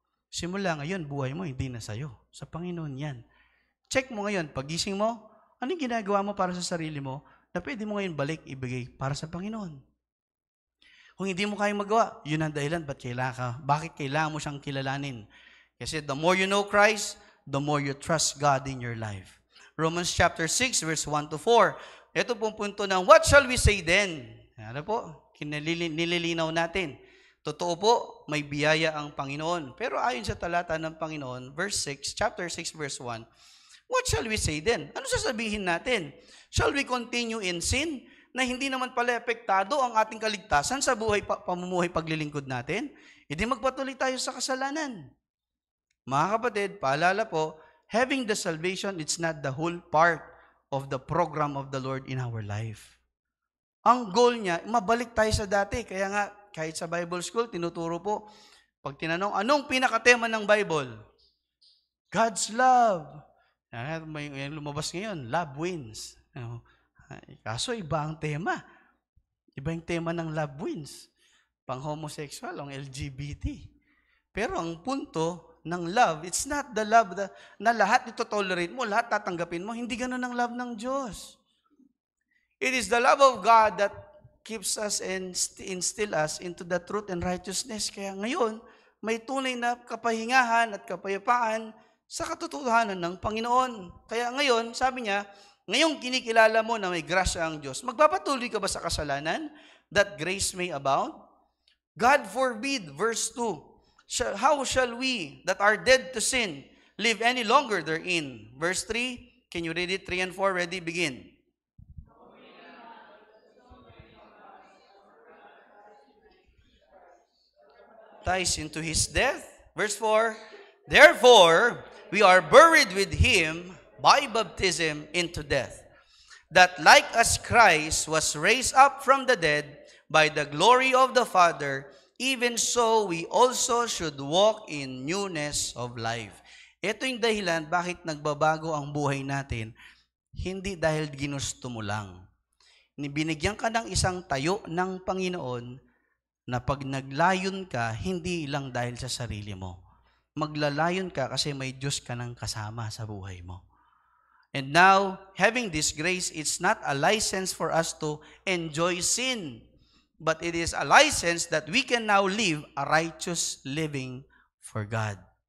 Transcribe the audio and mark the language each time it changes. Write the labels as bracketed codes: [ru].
[tl] Simula ngayon, buhay mo hindi na sa'yo. Sa Panginoon yan. Check mo ngayon, pagising mo, anong ginagawa mo para sa sarili mo na pwede mo ngayon balik ibigay para sa Panginoon. Kung hindi mo kayang magawa, yun ang dahilan, bakit kailangan mo siyang kilalanin? [en] Kasi the more you know Christ, the more you trust God in your life. Romans chapter 6, verse 1 to 4. [tl] Ito pong punto ng, [en] what shall we say then? [tl] Ano po? Nililinaw natin. Totoo po, may biyaya ang Panginoon. Pero ayon sa talata ng Panginoon, [en] chapter 6, verse 1, what shall we say then? [tl] Ano sasabihin natin? [en] Shall we continue in sin [tl] na hindi naman pala epektado ang ating kaligtasan sa pamumuhay paglilingkod natin? Hindi magpatuloy tayo sa kasalanan. Mga kapatid, paalala po, [en] having the salvation, it's not the whole part of the program of the Lord in our life. [tl] Ang goal niya, mabalik tayo sa dati. Kaya nga, kahit sa Bible school, tinuturo po, pag tinanong, anong pinakatema ng Bible? [en] God's love. [tl] May lumabas ngayon, [en] love wins. [tl] Kaso iba ang tema. Iba yung tema ng love wins. Pang-homosexual, ang LGBT. Pero ang punto ng love, [en] it's not the love [tl] na lahat ito tolerate mo, lahat tatanggapin mo. Hindi ganun ang love ng Diyos. [en] It is the love of God that keeps us and instill us into the truth and righteousness. [tl] Kaya ngayon, may tunay na kapahingahan at kapayapaan sa katotohanan ng Panginoon. Kaya ngayon, sabi niya, ngayong kinikilala mo na may grasya ang Diyos, magpapatuloy ka ba sa kasalanan [en] that grace may abound? God forbid, verse 2. How shall we that are dead to sin live any longer therein? Verse 3, can you read it? 3 and 4, ready, begin. Ties into his death. Verse 4, therefore, we are buried with him by baptism into death, that like as Christ was raised up from the dead by the glory of the Father, even so, we also should walk in newness of life. [tl] Ito yung dahilan bakit nagbabago ang buhay natin. Hindi dahil ginusto mo lang. Binigyan ka ng isang tayo ng Panginoon na pag naglayon ka, hindi lang dahil sa sarili mo. Maglalayon ka kasi may Diyos ka ng kasama sa buhay mo. [en] And now, having this grace, it's not a license for us to enjoy sin, but it is a license that we can now live a righteous living for God.